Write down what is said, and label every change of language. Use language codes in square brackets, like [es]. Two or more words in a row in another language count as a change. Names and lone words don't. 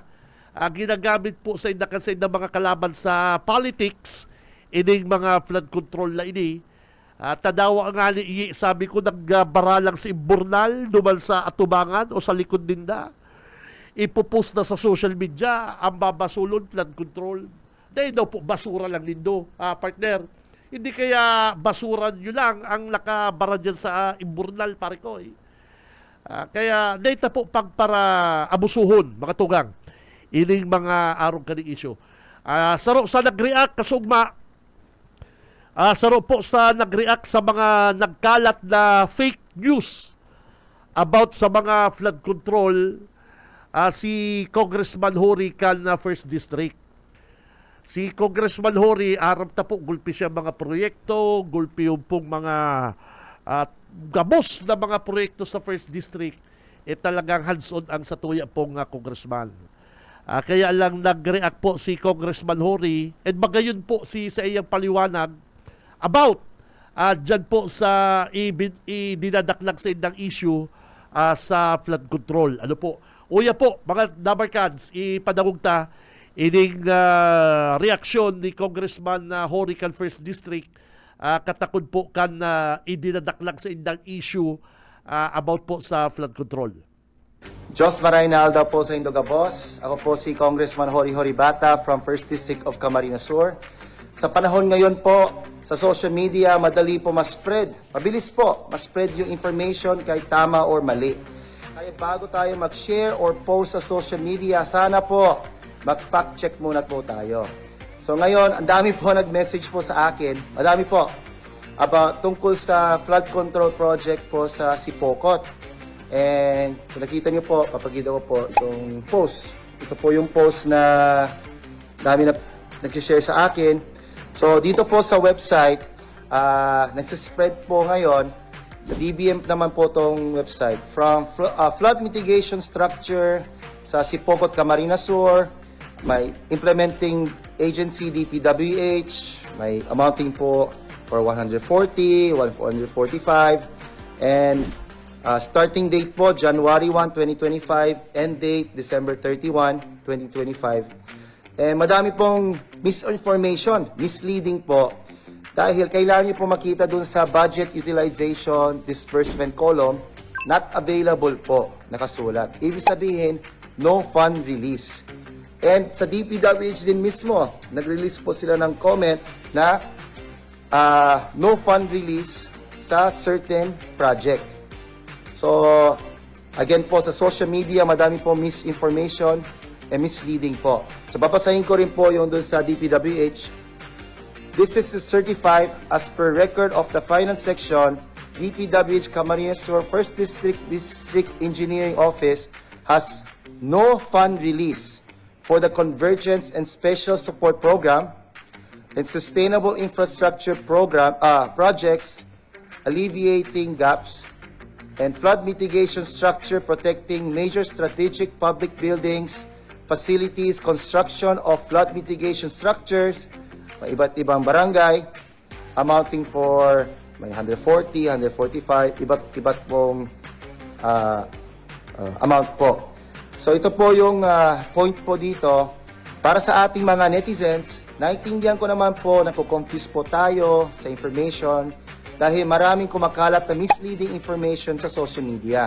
[bik] Ginagamit po sa inda kasi inda mga kalaban sa politics, ining mga [en] flood control [bik] na ini. Tadawa nga ni sabi ko, nagbara lang si Imburnal, duman sa atubangan o sa likod ninda. Ipopost na sa [en] social media, [bik] ang babasulon, [en] flood control. [bik] Dahil daw po, basura lang nindo, partner. [tl] Hindi kaya basuran nyo lang ang nakabara dyan sa Imburnal, pare ko. [bik] Kaya data po para abusuhon, mga tugang, ining mga arong kaning issue. Saro sa nag-react, kasugma, saro po sa nag-react sa mga nagkalat na [en] fake news [bik] about sa mga [en] flood control, [bik] si Congressman Hori kan First District. Si Congressman Hori, arap ta po, gulpi siya mga proyekto, gulpi yung pong mga gabos na mga proyekto sa First District, talagang hands-on ang satuya pong congressman. Kaya lang nag-react po si Congressman Hori, and magayon po sa iyang paliwanag about dyan po sa dinadaklag sa indang issue sa [en] flood control. [bik] Ano po? Uya po, mga Dabarkads, ipadagugta ining reaksyon ni Congressman Hori kan First District, katakod po kan idinadaklag sa indang issue about po sa [en] flood control. [bik] Jos Maraynalda po sa Indogabos. [tl] Ako po si Congressman Hori Bata from First District of Camarines Sur. Sa panahon ngayon po, sa [en] social media, [tl] madali po mas-spread. Mabilis po, mas-spread yung information kahit tama or mali. Kaya bago tayo mag-share or post sa [en] social media, [tl] sana po mag-fact check muna po tayo. So ngayon, ang dami po nag-message po sa akin, madami po, about tungkol sa [en] flood control project [tl] po sa Sipocot. And kung nakita niyo po, papakita ko po itong post. Ito po yung post na dami na nag-share sa akin. So dito po sa website, nagsispread po ngayon, DBM naman po itong website, from [en] flood mitigation structure [tl] sa Sipocot, Camarines Sur, may [en] implementing agency [tl] DPWH, may amounting po [en] for 140, 145, and starting date [tl] po January 1, 2025, [en] end date December 31, 2025. [tl] Madami pong misinformation, misleading po, dahil kailangan niyo po makita dun sa [en] budget utilization disbursement column, not available [tl] po, nakasulat. Ibig sabihin, [en] no fund release. [tl] And sa DPWH din mismo, nag-release po sila ng comment na [en] no fund release [tl] sa [en] certain project. [tl] So, again po, sa [en] social media, [tl] madami po misinformation and misleading po. So, papasahin ko rin po yung dun sa DPWH. [en] This is certified as per record of the finance section, DPWH Camarines Sur First District Engineering Office has no fund release for the Convergence and Special Support Program and Sustainable Infrastructure Program projects alleviating gaps and flood mitigation structure protecting major strategic public buildings, facilities, construction of flood mitigation structures, [tl] may iba't ibang barangay, amounting for may 140, 145, iba't pong amount po. So ito po yung point po dito. Para sa ating mga netizens, naiintindihan ko naman po na confuse po tayo sa information dahil maraming kumakalat na [en] misleading information [tl] sa [en] social media.